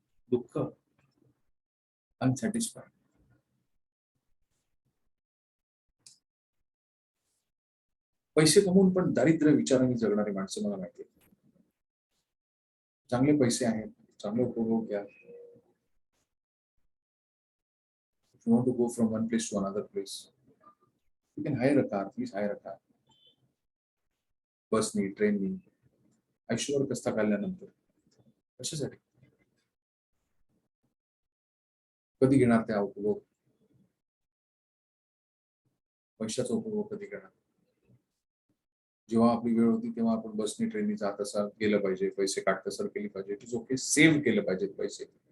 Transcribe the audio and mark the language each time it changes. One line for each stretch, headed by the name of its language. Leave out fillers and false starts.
Marathi: दुःख, अनसॅटिस्फाईड. पैसे कमवून पण दारिद्र्य विचारांनी जगणारी माणसं मला माहिती आहे. चांगले पैसे आहेत, चांगले उपभोग घ्या.
English: If you want to go from one place to another place, you can hire a car. Please hire a car.
Marathi: बसनी, ट्रेननी, आयुष्यभर कष्ट काढल्यानंतर कशासाठी? कधी घेणार त्या उपभोग? पैशाचा उपभोग कधी करणार? जेव्हा आपली वेळ होती तेव्हा आपण बसनी, ट्रेननी जात असाल गेलं पाहिजे, पैसे काढत असाल केली पाहिजे,
English: it is okay,
Marathi: सेव्ह केलं पाहिजे पैसे.